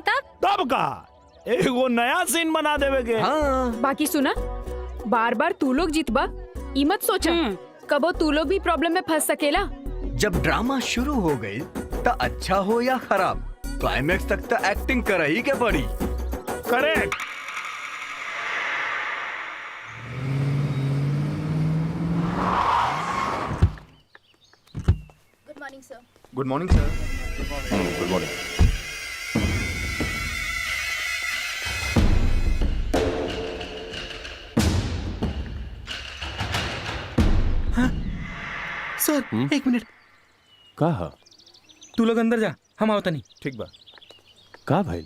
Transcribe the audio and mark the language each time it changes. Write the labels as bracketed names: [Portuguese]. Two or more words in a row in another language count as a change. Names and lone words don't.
[Bhojpuri] तब का एगो नया सीन बना देवे के। हाँ बाकी सुना, बार बार तू लोग जीतबा ई मत सोचा, कबो तू लोग भी प्रॉब्लम में फंस सकेला। जब ड्रामा शुरू हो गई तो अच्छा हो या खराब, क्लाइमेक्स तक तो एक्टिंग कर ही के पड़ी। करेक्ट। [English] Good morning sir. Good morning. [Bhojpuri] सर एक मिनट, कहा? तू लोग अंदर जा, हम आवता नहीं। ठीक बा। का भाई?